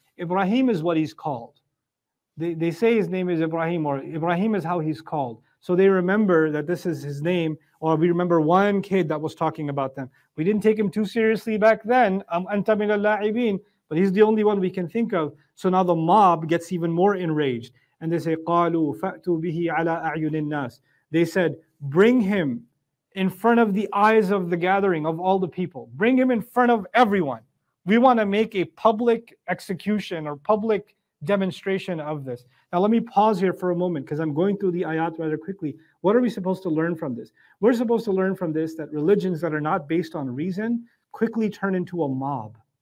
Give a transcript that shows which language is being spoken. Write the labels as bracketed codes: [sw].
[en] Ibrahim is what he's called. They say his name is Ibrahim, or Ibrahim is how he's called. So they remember that this is his name, or we remember one kid that was talking about them. We didn't take him too seriously back then, [ar] أَنْتَ مِنَ اللاعبين, [en] but he's the only one we can think of. So now the mob gets even more enraged. And they say, [ar] قَالُوا فَأْتُوا بِهِ عَلَىٰ أَعْيُنِ النَّاسِ. [en] They said, bring him in front of the eyes of the gathering of all the people. Bring him in front of everyone. We want to make a public execution or public demonstration of this. Now let me pause here for a moment because I'm going through the ayat rather quickly. What are we supposed to learn from this? We're supposed to learn from this that religions that are not based on reason quickly turn into a mob.